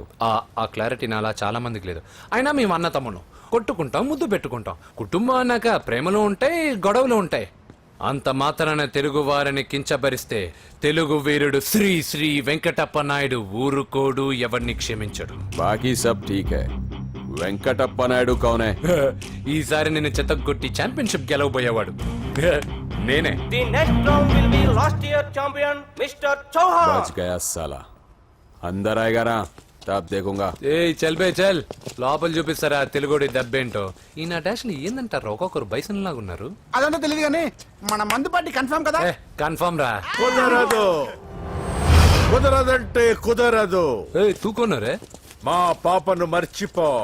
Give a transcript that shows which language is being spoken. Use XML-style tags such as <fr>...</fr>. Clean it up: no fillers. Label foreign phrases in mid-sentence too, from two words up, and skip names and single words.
<te>ఆ క్లారిటీ నాలా చాలా మందికి లేదు. అయినా మేము అన్న తమ్మును కొట్టుకుంటాం, ముద్దు పెట్టుకుంటాం. కుటుంబం అన్నాక ప్రేమలు ఉంటాయి, గొడవలు ఉంటాయి. అంత మాత్రాన తెలుగు వారిని కించబరిస్తే తెలుగు వీరుడు శ్రీ శ్రీ వెంకటప్ప నాయుడు ఊరుకోడు, ఎవరిని క్షమించడు.</te> <hi>बाकी सब ठीक है. वेंकटप्पा नायडू कौने?</hi> <te>ఈసారి నేను చెత్తగొట్టి ఛాంపియన్షిప్ గెలవబోయేవాడు నేనే.</te> <hi>बच गया साला. अंदर आएगा ना तब देखूंगा. ऐ चल बे चल,</hi> <te>లోపల చూపిస్తారా తెలుగుడి దెబ్బేంటో. ఈ నా డాష్ ఏందంటారు, ఒక్కొక్కరు బైసన్ లాగా ఉన్నారు. అదంతా తెలియదు కానీ మన మందు పార్టీ కన్ఫర్మ్ కదా. కన్ఫర్మ్ రా. కుదరదు, కుదరదంటే కుదరదు. తూకున్నారే మా పాపను మర్చిపో.</te>